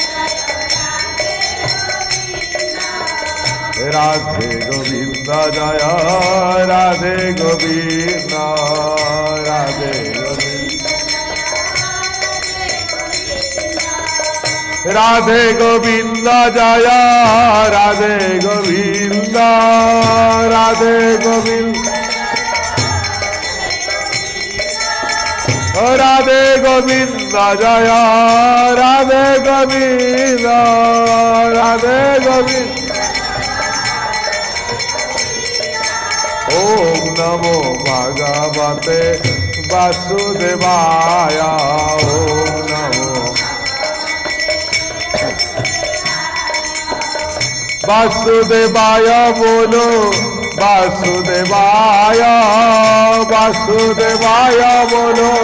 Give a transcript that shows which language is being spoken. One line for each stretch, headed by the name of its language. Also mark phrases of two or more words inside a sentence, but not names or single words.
Hindi: राधे गोविंद जय राधे गोविंद राधे गोविंद राधे गोविंद जय राधे गोविंद राधे गोविंद राधे गोविंद जय राधे गोविंद राधे गोविंद
Sanskrit: ओम नमो भगवते वासुदेवाय ओम नमो वासुदेवाय बोलो वासुदेवाय वासुदेवाय बोलो